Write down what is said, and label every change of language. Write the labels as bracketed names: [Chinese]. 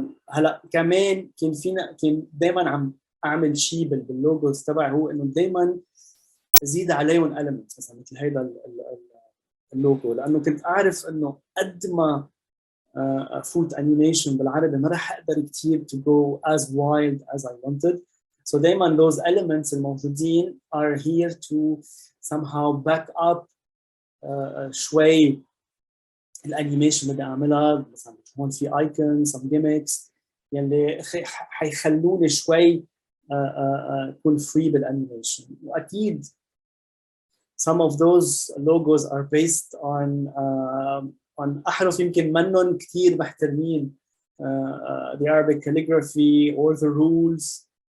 [Arabic] هلا كمان كان دائما عم اعمل شيء باللوجوز تبعي هو انه دائما ازيد عليهم elements مثلا مثل هيدا اللوجو لانه كنت اعرف انه قد ما فوت انيميشن بالعربي ما راح اقدر كثير [English] to go as wild as I wanted. So دائما those elements [Arabic] الموجودين [English] are here to somehow back up [Arabic] شوي الانيميشن اللي بدي اعملها. مثلا هون في [English] icons some gimmicks [Arabic] يلي حيخلوني شوي اكون free بالانيميشن. [English] واكيد some of those logos are based on [Arabic] أحرف يمكن منهم كثير محترمين [English] the Arabic calligraphy or the rules.